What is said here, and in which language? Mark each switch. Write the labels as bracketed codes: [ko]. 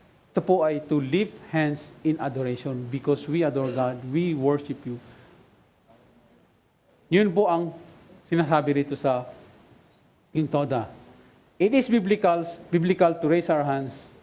[tl] Ito po ay [en] to lift hands in adoration because we adore God, we worship you. [tl] Yun po ang sinasabi rito sa in toda. [en] It is biblical to raise our hands